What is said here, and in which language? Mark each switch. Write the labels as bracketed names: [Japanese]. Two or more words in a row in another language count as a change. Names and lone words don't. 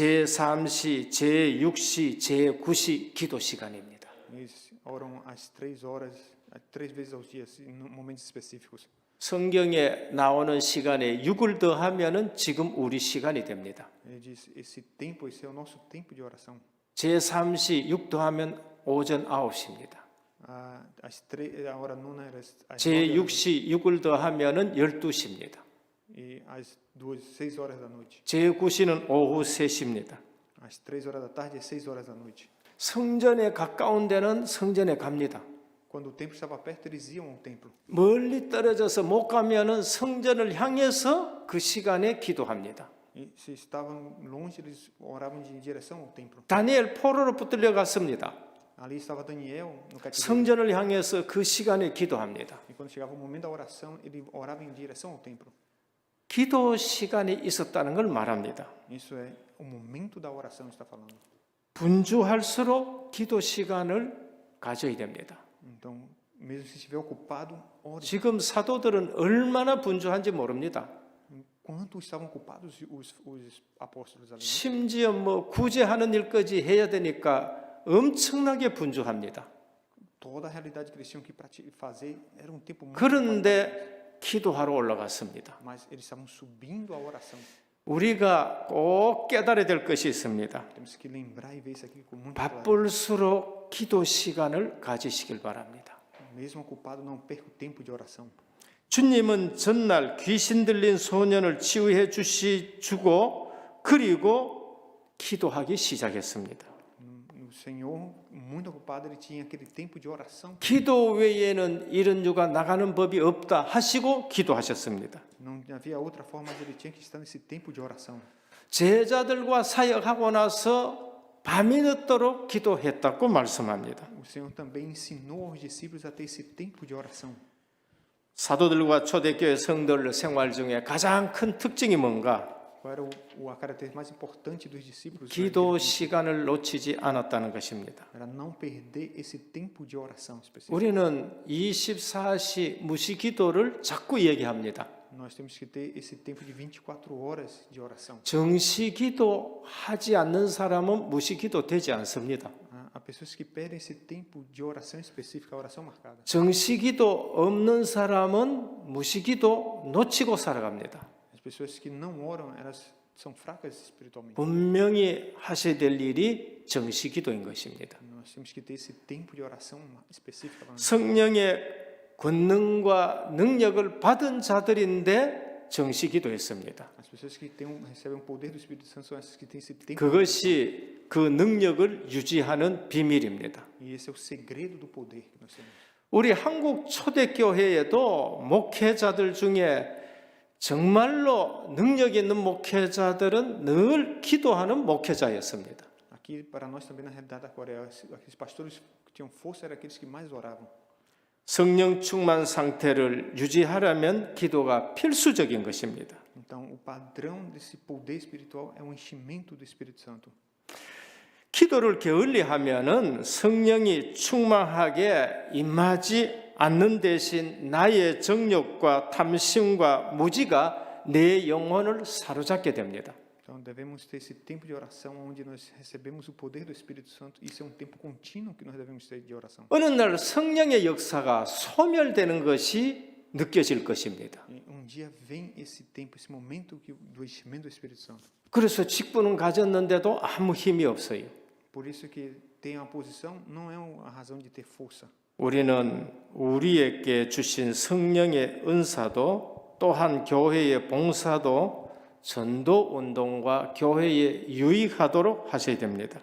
[Korean] 제3시, 제6시, 제9시 기도 시간입니다. [Portuguese] Eles oram às 3 horas, 3 vezes ao dia, em momentos específicos. [Korean] 성경에 나오는 시간에 6을 더하면은 지금 우리 시간이 됩니다. [Portuguese] Ele diz: esse tempo, esse é o nosso tempo de oração. [Korean] 제3시 6 더하면 오전 9시입니다. [Portuguese] A hora nona era às 9 horas, [Korean] 제6시 6을 더하면은 12시입니다. [Portuguese] e às 6 horas da noite. [Korean] 제9시는 오후 3시입니다. [Portuguese] Às 3 horas da tarde e às 6 horas da noite. [Korean] 성전에 가까운 데는 성전에 갑니다. [Portuguese] Quando o templo estava perto, eles iam ao templo. [Korean] 멀리 떨어져서 못 가면은 성전을 향해서 그 시간에 기도합니다. [Portuguese] E se estavam longe, eles oravam em direção ao templo. [Korean] 다니엘 포로로 붙들려 갔습니다. [Portuguese] Ali estava Daniel no cativeiro. [Korean] 성전을 향해서 그 시간에 기도합니다. [Portuguese] E quando chegava o momento da oração, ele orava em direção ao templo. [Korean] 기도 시간이 있었다는 걸 말합니다. [Portuguese] Isso é o momento da oração, está falando. [Korean] 분주할수록 기도 시간을 가져야 됩니다. [Portuguese] Então, mesmo se estiver ocupado, ore. [Korean] 지금 사도들은 얼마나 분주한지 모릅니다. [Portuguese] Quanto estavam ocupados os apóstolos ali? [Korean] 심지어 구제하는 일까지 해야 되니까 엄청나게 분주합니다. [Portuguese] Toda a realidade que eles tinham que fazer era um tempo muito ocupado. [Korean] 그런데 기도하러 올라갔습니다. [Portuguese] Mas eles estavam subindo a oração. [Korean] 우리가 꼭 깨달아야 될 것이 있습니다. [Portuguese] Temos que lembrar e ver isso aqui com muita clareza. [Korean] 바쁠수록 기도 시간을 가지시길 바랍니다. [Portuguese] Mesmo ocupado, não perca o tempo de oração. [Korean] 주님은 전날 귀신 들린 소년을 치유해 주고 그리고 기도하기 시작했습니다. [Portuguese] O Senhor, muito ocupado, ele tinha aquele tempo de oração. [Korean] 기도 외에는 이런 유가 나가는 법이 없다 하시고 기도하셨습니다. [Portuguese] Não havia outra forma, mas ele tinha que estar nesse tempo de oração. [Korean] 제자들과 사역하고 나서 밤이 늦도록 기도했다고 말씀합니다. [Portuguese] O Senhor também ensinou aos discípulos a ter esse tempo de oração. [Korean] 사도들과 초대교회 성도들 생활 중에 가장 큰 특징이 뭔가? [Portuguese] Qual era a característica mais importante dos discípulos? [Korean] 기도 시간을 놓치지 않았다는 것입니다. [Portuguese] Era não perder esse tempo de oração específico. [Korean] 우리는 24시 무시기도를 자꾸 얘기합니다. [Portuguese] Nós temos que ter esse tempo de 24 horas de oração. [Korean] 정시기도 하지 않는 사람은 무시기도 되지 않습니다. [Portuguese] Há pessoas que perdem esse tempo de oração específica, a oração marcada. [Korean] 정시기도 없는 사람은 무시기도 놓치고 살아갑니다. [Portuguese] As pessoas que não oram, elas são fracas espiritualmente. [Korean] 분명히 하셔야 될 일이 정시기도인 것입니다. [Portuguese] Nós temos que ter esse tempo de oração específica para nós. [Korean] 성령의 권능과 능력을 받은 자들인데 정시기도했습니다. [Portuguese] As pessoas que recebem o poder do Espírito Santo são essas que têm esse tempo. [Korean] 그것이 그 능력을 유지하는 비밀입니다. [Portuguese] E esse é o segredo do poder que nós temos. [Korean] 우리 한국 초대교회에도 목회자들 중에 정말로 능력 있는 목회자들은 늘 기도하는 목회자였습니다. [Portuguese] Aqui para nós também na realidade da Coreia, aqueles pastores que tinham força eram aqueles que mais oravam. [Korean] 성령 충만 상태를 유지하려면 기도가 필수적인 것입니다. [Portuguese] Então, o padrão desse poder espiritual é o enchimento do Espírito Santo. [Korean] 기도를 게을리하면은 성령이 충만하게 임하지 않는 대신 나의 정욕과 탐심과 무지가 내 영혼을 사로잡게 됩니다. [Portuguese] Então, devemos ter esse tempo de oração onde nós recebemos o poder do Espírito Santo. Isso é um tempo contínuo que nós devemos ter de oração. [Korean] 어느 날 성령의 역사가 소멸되는 것이 느껴질 것입니다. [Portuguese] E dia vem esse tempo, esse momento do enchimento do Espírito Santo. [Korean] 그래서 직분은 가졌는데도 아무 힘이 없어요. [Portuguese] Por isso que ter uma posição não é a razão de ter força. [Korean] 우리는 우리에게 주신 성령의 은사도 또한 교회의 봉사도 전도 운동과 교회에 유익하도록 하셔야 됩니다.